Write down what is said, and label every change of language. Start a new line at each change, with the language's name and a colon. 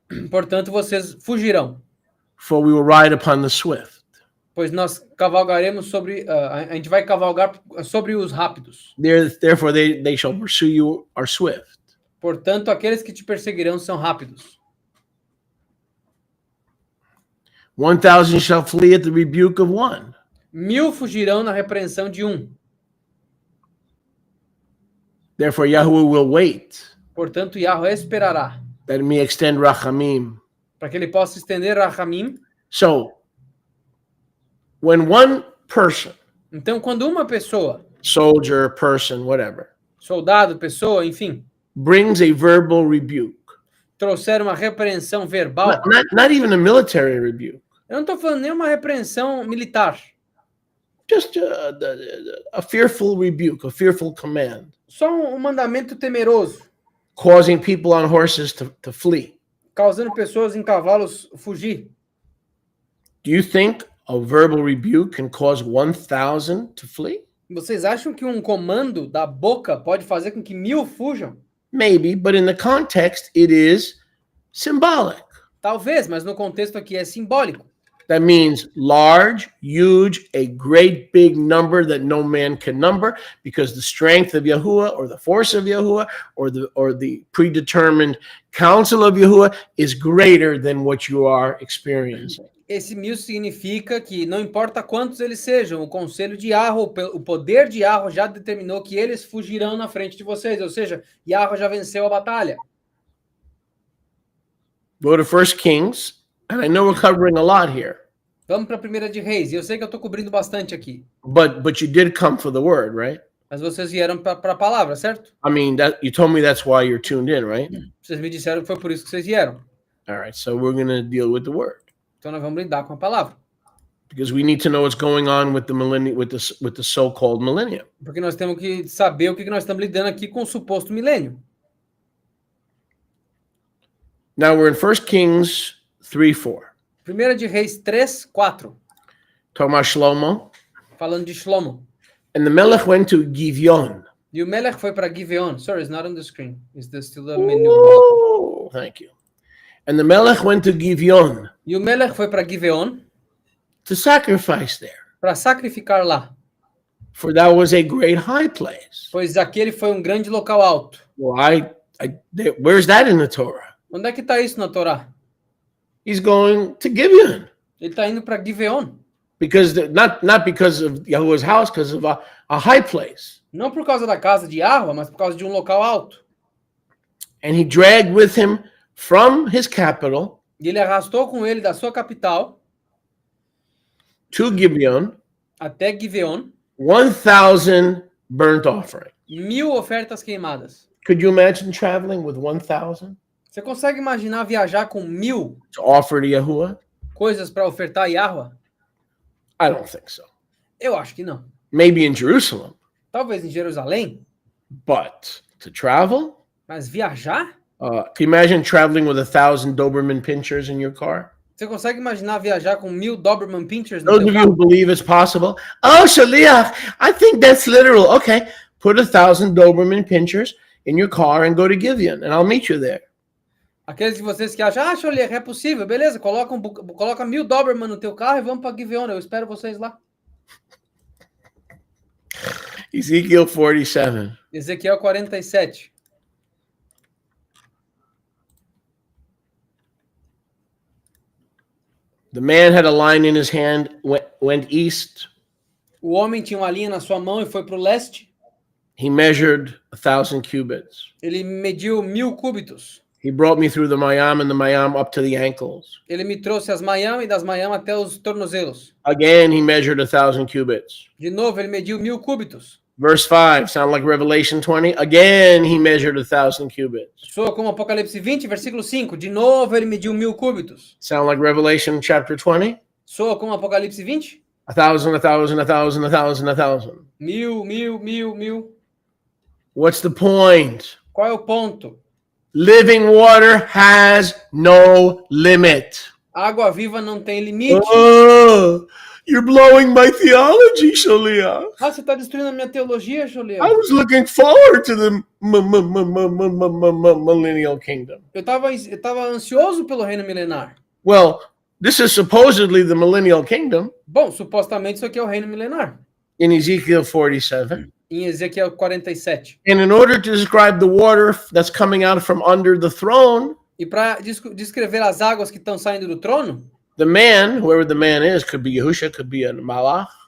Portuguese: Portanto, vocês fugirão,
English: For we will ride upon the swift.
Portuguese: pois nós cavalgaremos sobre... a gente vai cavalgar sobre os rápidos.
English: Therefore they shall pursue you are swift.
Portuguese: Portanto, aqueles que te perseguirão são rápidos.
English: 1,000 shall flee at the rebuke of one.
Portuguese: 1000 fugirão na repreensão de um.
English: Therefore, Yahuwah will wait,
Portuguese: Portanto, Yahweh esperará,
English: that it may extend rachamim.
Portuguese: para que ele possa estender Rahamim.
English: So, when one person,
Portuguese: Então, quando uma pessoa,
English: soldier, person, whatever,
Portuguese: soldado, pessoa, enfim,
English: brings a verbal rebuke,
Portuguese: trouxer uma repreensão verbal,
English: not even a military rebuke,
Portuguese: eu não estou falando nem uma repreensão militar,
English: just a fearful rebuke, a fearful command,
Portuguese: só um mandamento temeroso,
English: causing people on horses to flee.
Portuguese: causando pessoas em cavalos fugir.
English: Do you think a verbal rebuke can cause 1,000 to flee?
Portuguese: Vocês acham que um comando da boca pode fazer com que 1000 fujam?
English: Maybe, but in the context, it is symbolic.
Portuguese: Talvez, mas no contexto aqui é simbólico.
English: That means large, huge, a great big number that no man can number, because the strength of Yahuwah or the force of Yahuwah or the predetermined counsel of Yahuwah is greater than what you are experiencing.
Portuguese: Esse 1000 significa que não importa quantos eles sejam, o conselho de Yahweh, o poder de Yahweh já determinou que eles fugirão na frente de vocês, ou seja, Yahweh já venceu a batalha.
English: Go to 1 Kings, and I know we're covering a lot here,
Portuguese: Vamos para a 1 de Reis, e eu sei que eu estou cobrindo bastante aqui,
English: but you did come for the word, right?
Portuguese: mas vocês vieram para a palavra, certo?
English: I mean, that you told me that's why you're tuned in, right?
Portuguese: Vocês me disseram que foi por isso que vocês vieram.
English: All right, so we're going to deal with the word,
Portuguese: Então nós vamos lidar com a palavra,
English: because we need to know what's going on with the millennium, with the so-called millennium.
Portuguese: porque nós temos que saber o que nós estamos lidando aqui com o suposto milênio.
English: Now we're in 1 Kings 3:4.
Portuguese: 1 de Reis 3, 4,
English: Talking about Shlomo.
Portuguese: falando de Shlomo.
English: And the Melech went to Gibeon.
Portuguese: E o Melech foi para Gibeon.
English: Sorry, it's not on the screen. It's still the menu. Ooh, thank you. And the Melech went to Gibeon
Portuguese: E o Melech foi para Gibeon
English: to sacrifice there,
Portuguese: para sacrificar lá,
English: for that was a great high place.
Portuguese: pois aquele foi um grande local alto.
English: Well, where's that in the Torah?
Portuguese: Onde é que está isso na Torá?
English: He's going to Gibeon
Portuguese: Ele está indo para Gibeon.
English: because not because of Yahuwah's house, because of a high place.
Portuguese: Não por causa da casa de Yahweh, mas por causa de um local alto.
English: And he dragged with him from his capital
Portuguese: E ele arrastou com ele da sua capital
English: to Gibeon
Portuguese: até Gibeon
English: 1,000 burnt offering.
Portuguese: 1000 ofertas queimadas.
English: Could you imagine traveling with 1,000
Portuguese: Você consegue imaginar viajar com 1000
English: to offer to Yahuwah?
Portuguese: coisas para ofertar a Yahweh?
English: I don't think so.
Portuguese: Eu acho que não.
English: Maybe in Jerusalem,
Portuguese: Talvez em Jerusalém,
English: but to travel?
Portuguese: mas viajar?
English: Can you imagine traveling with 1,000 Doberman pinchers in your car?
Portuguese: Você consegue imaginar viajar com 1000 Doberman Pinschers no
English: Those
Portuguese: teu
English: of you
Portuguese: carro?
English: who believe it's possible, oh, Shaliach, I think that's literal. Okay, put 1,000 Doberman pinchers in your car and go to Gibeon, and I'll meet you there.
Portuguese: Aqueles de vocês que acham, Xolier, é possível, beleza, coloca 1000 Doberman no teu carro e vamos para Gibeon, eu espero vocês lá.
English: Ezekiel 47.
Portuguese: Ezequiel 47.
English: The man had a line in his hand, went east.
Portuguese: O homem tinha uma linha na sua mão e foi para o leste.
English: He measured 1,000 cubits.
Portuguese: Ele mediu 1000 cúbitos.
English: He brought me through the Mayam and the Mayam up to the ankles.
Portuguese: Ele me trouxe as Mayam e das Mayam até os tornozelos.
English: Again, he measured 1,000 cubits.
Portuguese: De novo, ele mediu 1000 cúbitos.
English: Verse 5, sound like Revelation 20? Again, he measured 1,000 cubits.
Portuguese: Soa como Apocalipse 20, versículo 5. De novo, ele mediu 1000 cúbitos.
English: Sound like Revelation chapter 20?
Portuguese: Soa como Apocalipse 20? 1,000, 1,000, 1,000, 1,000, 1,000. 1000.
English: What's the point?
Portuguese: Qual é o ponto?
English: Living water has no limit.
Portuguese: Água viva não tem limite.
English: Oh, you're blowing my theology, Shaliach.
Portuguese: Ah, você está destruindo a minha teologia, Xolier?
English: I was looking forward to the millennial kingdom.
Portuguese: Eu tava ansioso pelo reino milenar.
English: Well, this is supposedly the millennial kingdom
Portuguese: Bom, supostamente isso aqui é o reino milenar.
English: in Ezekiel 47.
Portuguese: em Ezequiel 47.
English: And in order to describe the water that's coming out from under the throne,
Portuguese: E para descrever as águas que estão saindo do trono,
English: the man, whoever the man is, could be Yahusha, could be a Malach.